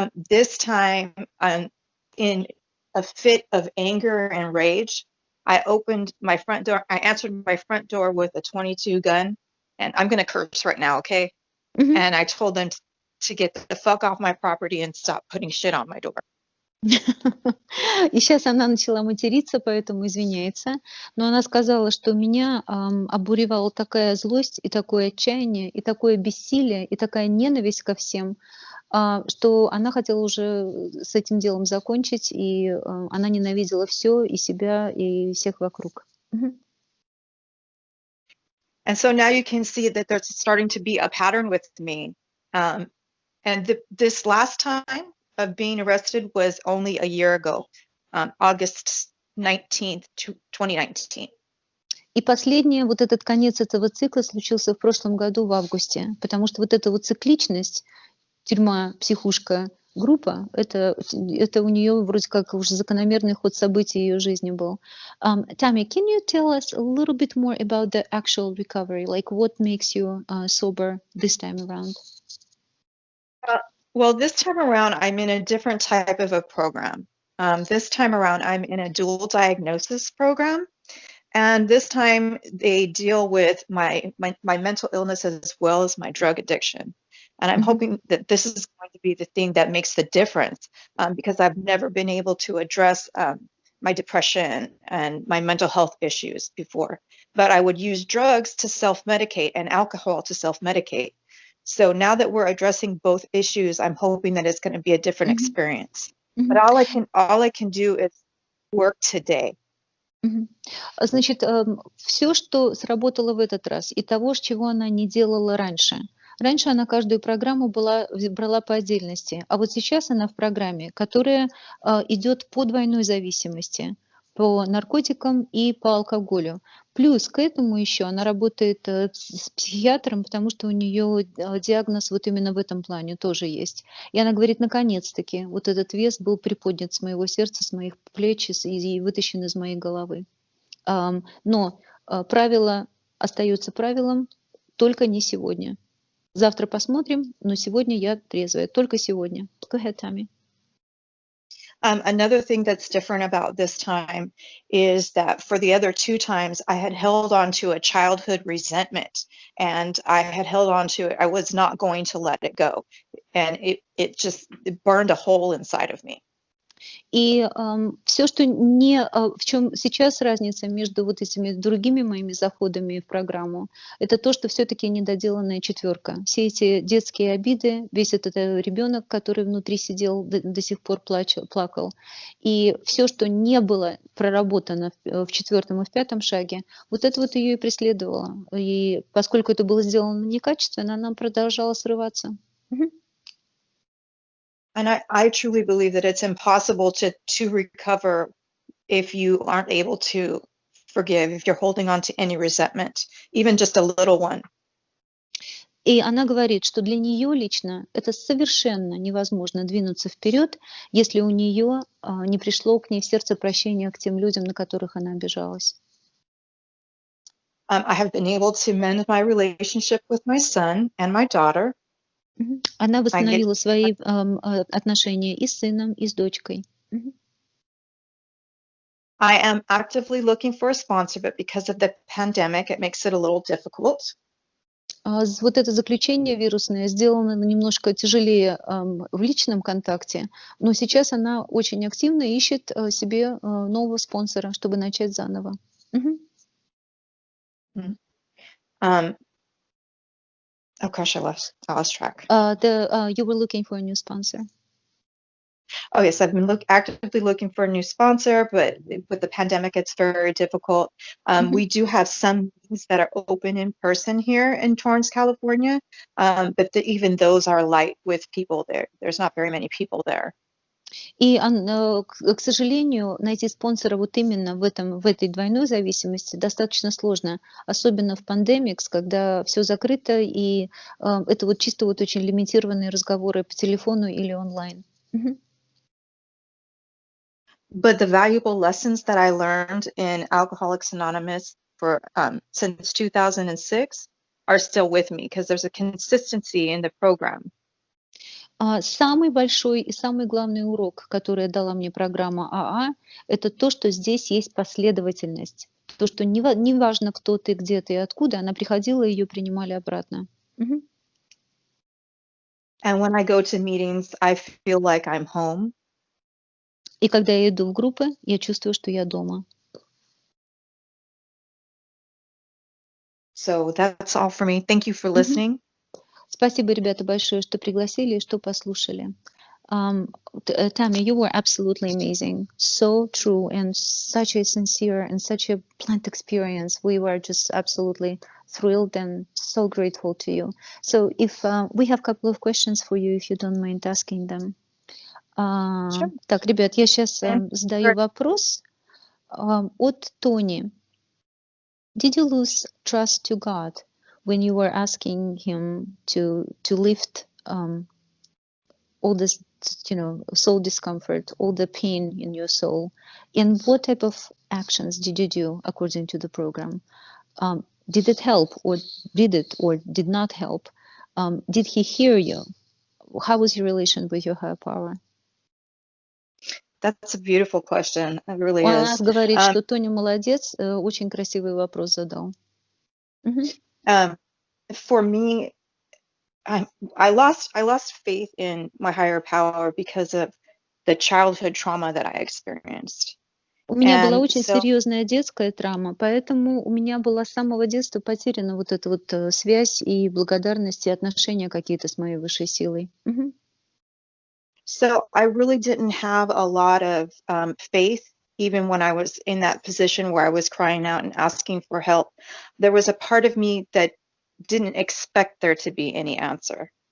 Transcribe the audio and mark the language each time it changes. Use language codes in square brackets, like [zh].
[en] This time, in a fit of anger and rage, I opened my front door. I answered my front door with a .22 gun, and I'm going to curse right now, okay? And I told them to get the fuck off my property and stop putting shit on my door. [ru] И сейчас она начала материться, поэтому извиняется. Но она сказала, что меня обуревала такая злость и такое отчаяние, и такое бессилие, и такая ненависть ко всем, что она хотела уже с этим делом закончить, и она ненавидела все, и себя, и всех вокруг. [en] And so now you can see that there's starting to be a pattern with me. And this last time of being arrested was only a year ago, August 19th, 2019. [ru] И последнее, вот этот конец этого цикла случился в прошлом году в августе, потому что вот эта вот цикличность, тюрьма, психушка, группа, это у нее вроде как уже закономерный ход событий ее жизни был. [en] Tammy, can you tell us a little bit more about the actual recovery? Like what makes you sober this time around? Well, this time around, I'm in a different type of a program. This time around, I'm in a dual diagnosis program. And this time they deal with my mental illness as well as my drug addiction. And I'm hoping that this is going to be the thing that makes the difference, because I've never been able to address my depression and my mental health issues before. But I would use drugs to self-medicate and alcohol to self-medicate. So now that we're addressing both issues, I'm hoping that it's going to be a different experience. But all I can do is work today. [ru] Значит, все, что сработало в этот раз, и того, чего она не делала раньше. Раньше она каждую программу брала по отдельности, а вот сейчас она в программе, которая идет по двойной зависимости, по наркотикам и по алкоголю. Плюс к этому еще она работает с психиатром, потому что у нее диагноз вот именно в этом плане тоже есть. И она говорит, наконец-таки, вот этот вес был приподнят с моего сердца, с моих плеч и вытащен из моей головы. Но правило остается правилом, только не сегодня. Завтра посмотрим, но сегодня я трезвая, только сегодня. [en] Go ahead, Tammy. Another thing that's different about this time is that for the other two times, I had held on to a childhood resentment, and I had held on to it. I was not going to let it go, and it burned a hole inside of me. [ru] И все, что не, в чем сейчас разница между вот этими другими моими заходами в программу, это то, что все-таки недоделанная четверка. Все эти детские обиды, весь этот ребенок, который внутри сидел, до сих пор плакал. И все, что не было проработано в четвертом и в пятом шаге, вот это вот ее и преследовало. И поскольку это было сделано некачественно, она продолжала срываться. [en] And I truly believe that it's impossible to recover if you aren't able to forgive, if you're holding on to any resentment, even just a little one. [ru] И она говорит, что для нее лично это совершенно невозможно двинуться вперед, если у нее не пришло к ней в сердце прощение к тем людям, на которых она обижалась. [en] I have been able to mend my relationship with my son and my daughter. [ru] Она восстановила свои отношения и с сыном, и с дочкой. [en] I am actively looking for a sponsor, but because of the pandemic, it makes it a little difficult. [ru] Вот это заключение вирусное сделано немножко тяжелее в личном контакте, но сейчас она очень активно ищет себе нового спонсора, чтобы начать заново. [en] Oh gosh, I lost track. You were looking for a new sponsor. Oh yes, I've been actively looking for a new sponsor, but with the pandemic, it's very difficult. We do have some meetings that are open in person here in Torrance, California, but even those are light with people there. There's not very many people there. [ru] И, к сожалению, найти спонсора вот именно в этой двойной зависимости достаточно сложно, особенно в пандемикс, когда все закрыто, и это вот чисто вот очень лимитированные разговоры по телефону или онлайн. [en] But the valuable lessons that I learned in Alcoholics Anonymous since 2006 are still with me because there's a consistency in the program. [ru] Самый большой и самый главный урок, который дала мне программа АА, это то, что здесь есть последовательность. То, что не важно, кто ты, где ты и откуда, она приходила и ее принимали обратно. [en] And when I go to meetings, I feel like I'm home. [ru] И когда я иду в группы, я чувствую, что я дома. [en] So that's all for me. Thank you for listening. [ru] Спасибо, ребята, большое, что пригласили и что послушали. [en] Tammy, you were absolutely amazing. So true and such a sincere and such a pleasant experience. We were just absolutely thrilled and so grateful to you. So if we have a couple of questions for you, if you don't mind asking them. Sure. [ru] Так, ребят, я сейчас задаю вопрос от Тони. [en] Did you lose trust to God when you were asking Him to lift all this, soul discomfort, all the pain in your soul? And what type of actions did you do according to the program? Did it help, or did it, or did not help? Did He hear you? How was your relation with your higher power? That's a beautiful question. It really [ru] Он [en] is. [ru] говорит, что Тоня молодец, очень красивый вопрос задал. [en] For me, I lost faith in my higher power because of the childhood trauma that I experienced. [ru] У меня была [en] And [ru] очень [en] so [ru] серьезная детская травма, поэтому у меня была с самого детства потеряна вот эта вот связь и благодарность и отношения какие-то с моей высшей силой. [en] So I really didn't have a lot of faith, even when I was in that position where I was crying out and asking for help. There was a part of me that didn't expect there to be any answer.